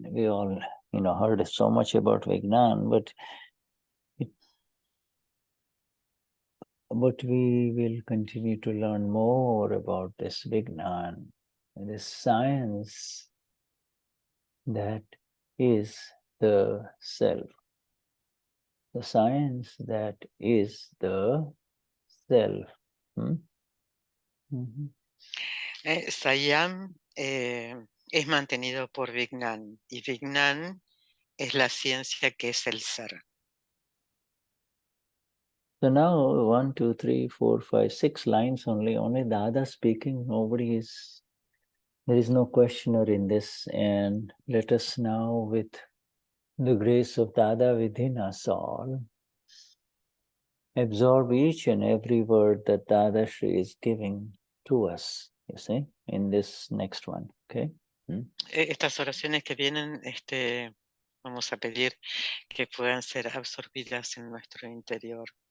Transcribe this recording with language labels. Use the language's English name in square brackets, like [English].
[English] We all, heard so much about Vignan, but we will continue to learn more about this Vignan, this science that is the self. The science that is the self. [Spanish] Saiyam es mantenido por Vignan, y Vignan es la ciencia que es el ser. [English] So now 1, 2, 3, 4, 5, 6 lines only Dada speaking. There is no questioner in this. And let us now, with the grace of Dada within us all, absorb each and every word that Dadashri is giving to us, you see, in this next one, okay? [Spanish] Estas oraciones que vienen, vamos a pedir que puedan ser absorbidas en nuestro interior.